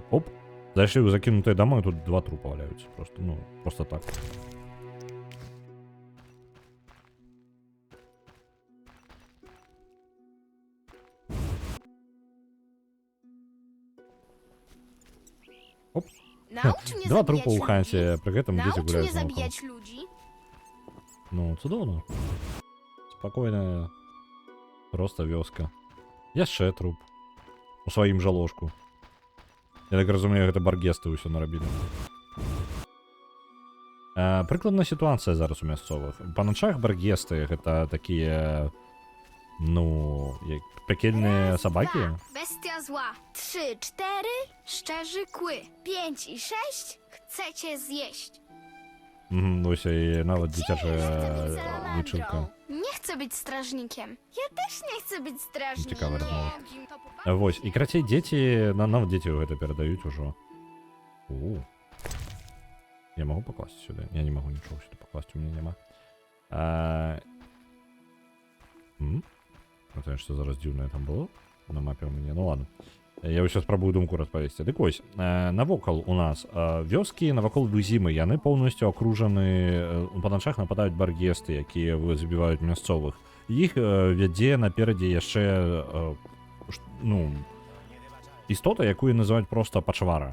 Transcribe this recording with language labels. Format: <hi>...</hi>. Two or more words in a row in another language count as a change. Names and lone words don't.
<be>Оп, зайшлі ў закінутыя дамы, тут 2 трупа валяюцца. Просто, ну, просто так. Оп.</be> <pl>Naucz mnie</pl> <be>2</be> <pl>zabijać</pl> <be>трупа ў</be> <pl>ludzi.</pl> <be>Хансе, пры гэтым дзеці</be> <pl>Naucz</pl> <be>гуляюць</be> <pl>mnie</pl> <be>наоколо.</be> <pl>zabijać ludzi.</pl> <be>Ну, цудоўна. Спакойная. Проста вёска. Яшчэ труп. У сваім жа ложку. Я так разумею, гэта баргесты ўсё нарабілі. Прыкладна сітуацыя зараз у мясцовых. Па начах баргесты гэта такія, ну, як пекельныя сабакі.</be> <pl>Bestia zła. 3, 4, szczerzy kły. 5 i 6 chcecie zjeść.</pl> <be>Ось і нават дзіцячая лічылка.</be> <pl>Nie chcę być strażnikiem. Ja też nie chcę być strażnikiem.</pl> <be>Цікава размова. Вось, і крацей дзеці, нават дзеці гэта перадаюць ужо.</be> <ru>Я могу покласти сюда? Я не могу ничего сюда покласть, у меня нема. Это что за раздзіўнае там было на мапе у мяне? Ну ладно.</ru> <be>Я ўсё спрабую думку распавесці. Дык вось, навокал у нас вёскі, навакол Вызімы, яны поўнасцю акружаны, па начах нападаюць баргесты, якія забіваюць мясцовых. Іх вядзе наперадзе яшчэ, ну, істота, якую называюць проста пачвара.</be>